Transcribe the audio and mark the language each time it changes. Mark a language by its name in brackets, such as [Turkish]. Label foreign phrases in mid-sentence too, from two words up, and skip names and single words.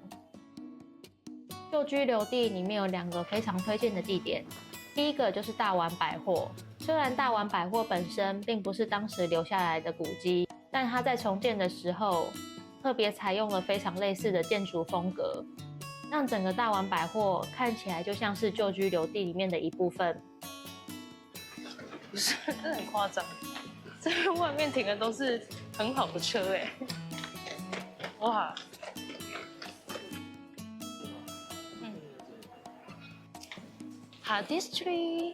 [Chinese] 舊居留地裡面有2個非常推薦的地點，第一個就是大丸百貨。雖然大丸百貨本身並不是當時留下來的古蹟，但它在重建的時候特別採用了非常類似的建築風格，讓整個大丸百貨看起來就像是舊居留地裡面的一部分。真的很誇張，這外面停的都是很好的車哎，哇！好 District。